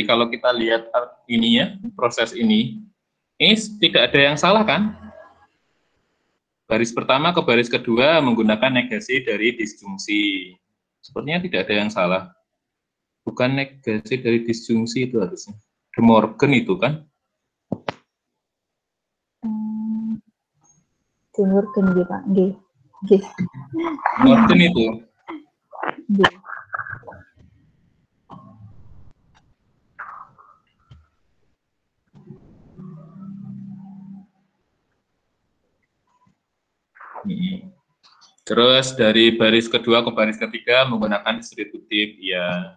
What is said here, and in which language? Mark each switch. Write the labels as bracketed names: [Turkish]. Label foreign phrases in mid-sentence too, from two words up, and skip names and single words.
[Indonesian] Kalau kita lihat ini ya, proses ini tidak ada yang salah kan? Baris pertama ke baris kedua menggunakan negasi dari disjungsi. Sepertinya tidak ada yang salah. Bukan negasi dari disjungsi itu harusnya. De Morgan itu kan. Timurgen nggih Pak. Nggih. Nggih. Morgen itu. Nggih. Terus dari baris kedua ke baris ketiga menggunakan distributif, ya.